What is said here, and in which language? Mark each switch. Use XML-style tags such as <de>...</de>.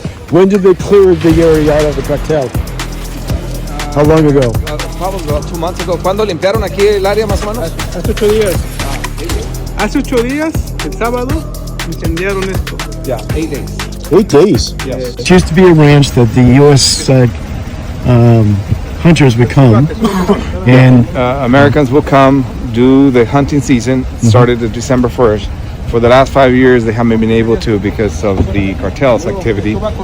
<en>When did they clear the area out of the cartel? How long ago? Probably about 2 months ago.</en> <es>¿Cuándo limpiaron aquí el área más o menos? Hace 8 días. Hace 8 días, el sábado, incendiaron esto.</es> <en>Yeah, 8 days. 8 days? Yes. It used to be a ranch that the U.S. hunters would come and Americans will come, do the hunting season, started December 1st. For the last 5 years, they haven't been able to because of the cartel's activity.</en>